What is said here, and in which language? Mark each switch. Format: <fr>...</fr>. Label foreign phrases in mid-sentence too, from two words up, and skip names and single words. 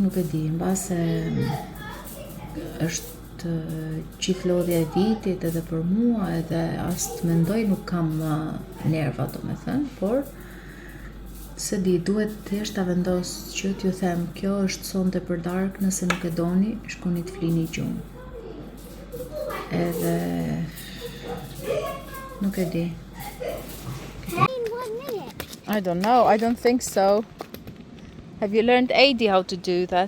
<sq>nuk e di, mbase është gjithë lodhja e vitit edhe për mua, edhe as të mendoj nuk kam nerva, domethënë, por se di, duhet thjesht ta vendos që t'ju them, kjo është sonte për darkë, nëse nuk e doni, shkoni të flini gjumë. Edhe nuk e di.</sq> <en>In 1 minute. I don't know. I don't think so. Have you learned AD how to do that?</en>